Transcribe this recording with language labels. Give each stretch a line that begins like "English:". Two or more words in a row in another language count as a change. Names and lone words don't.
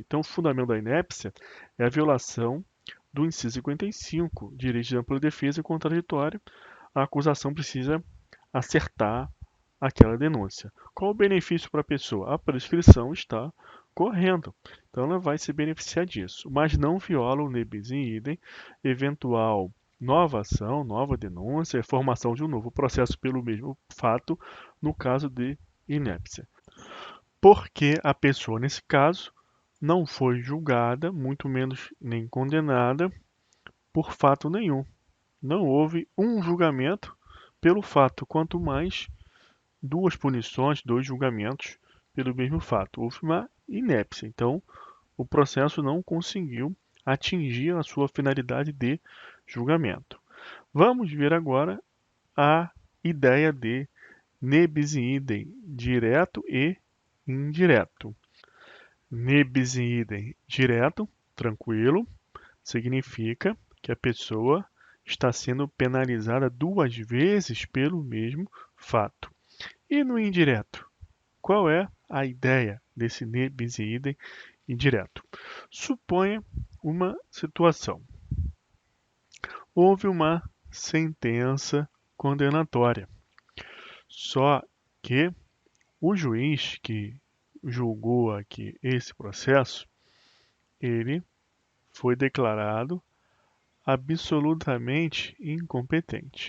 Portuguese: Então, o fundamento da inépcia é a violação do inciso 55, direito de ampla defesa e contraditório. A acusação precisa acertar aquela denúncia. Qual o benefício para a pessoa? A prescrição está correndo. Então ela vai se beneficiar disso, mas não viola o
Latin: ne bis in idem,
Portuguese: eventual nova ação, nova denúncia, formação de um novo processo pelo mesmo fato, no caso de inépcia. Porque a pessoa, nesse caso, não foi julgada, muito menos nem condenada, por fato nenhum. Não houve um julgamento pelo fato, quanto mais duas punições, dois julgamentos pelo mesmo fato. Houve uma inépcia. Então, o processo não conseguiu atingir a sua finalidade de julgamento. Vamos ver agora a ideia de
Latin: ne bis in idem
Portuguese: direto e indireto.
Latin: Ne bis in idem
Portuguese: direto, tranquilo, significa que a pessoa está sendo penalizada duas vezes pelo mesmo fato. E no indireto? Qual é a ideia desse
Latin: ne bis in idem
Portuguese: indireto? Suponha uma situação. Houve uma sentença condenatória. Só que o juiz que julgou aqui esse processo, ele foi declarado absolutamente incompetente.